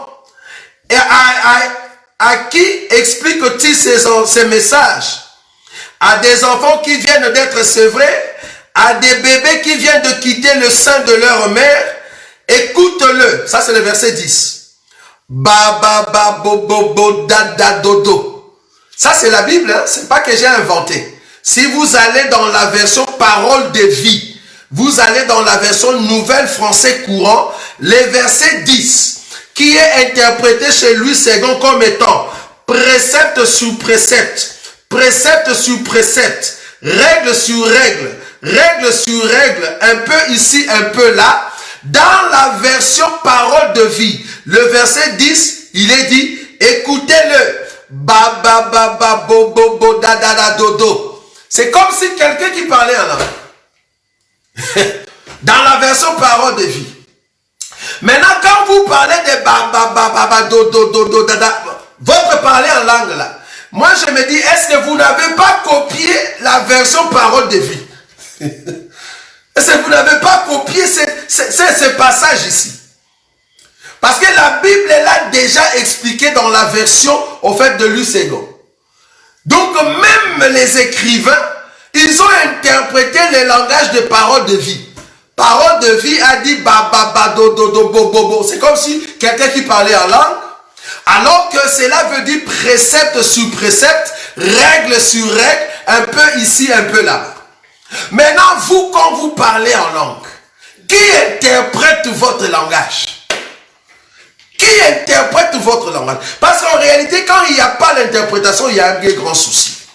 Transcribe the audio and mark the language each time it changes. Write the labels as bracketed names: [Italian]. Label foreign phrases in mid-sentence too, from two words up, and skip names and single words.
[French] Et à qui explique-t-il ces messages? À des enfants qui viennent d'être sevrés, à des bébés qui viennent de quitter le sein de leur mère. Écoute-le. Ça, c'est le verset 10. Ba ba ba bo bo bo da da do do. Ça, c'est la Bible, hein? C'est pas que j'ai inventé. Si vous allez dans la version parole de vie, vous allez dans la version nouvelle français courant, les versets 10, qui est interprété chez Louis II comme étant précepte sur précepte, précepte sur précepte, règle sur règle, règle sur règle, un peu ici, un peu là. Dans la version parole de vie, le verset 10, il est dit, écoutez-le, ba ba ba ba bo bo bo da da da do do. C'est comme si quelqu'un qui parlait en langue. Dans la version parole de vie. Maintenant, quand vous parlez de ba ba ba ba ba do do do do da da, votre parler en langue là, moi je me dis, est-ce que vous n'avez pas copié la version parole de vie? Est-ce que vous n'avez pas copié ce passage ici? Parce que la Bible l'a déjà expliqué dans la version au fait de Louis II. Donc même les écrivains, ils ont interprété le langage de parole de vie. Parole de vie a dit ba ba ba do do do bo bo bo. C'est comme si quelqu'un qui parlait en langue, alors que cela veut dire précepte sur précepte, règle sur règle, un peu ici, un peu là. Maintenant, vous, quand vous parlez en langue, qui interprète votre langage? Qui interprète votre langage? Parce qu'en réalité, quand il n'y a pas l'interprétation, il y a un grand souci.